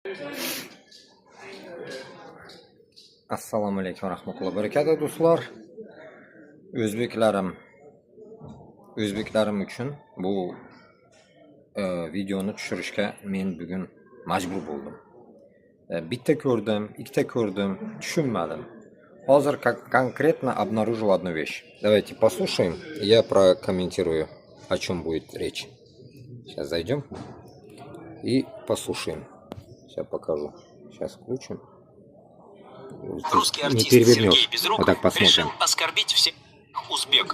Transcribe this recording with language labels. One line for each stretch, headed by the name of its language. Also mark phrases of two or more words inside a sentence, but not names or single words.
Uzbek: Assalomu alaykum rahmatullohi barakatuh do'stlar. O'zbeklarim uchun bu videoni tushirishga men bugun majbur bo'ldim. Bitta ko'rdim, ikkita ko'rdim, tushunmadim.
Russian: Hozir конкретно обнаружил одну вещь. Давайте послушаем, я прокомментирую, о чем будет речь. Сейчас зайдем и послушаем. Сейчас покажу. Сейчас включим. Русский артист Сергей Безруков решил оскорбить всех узбеков.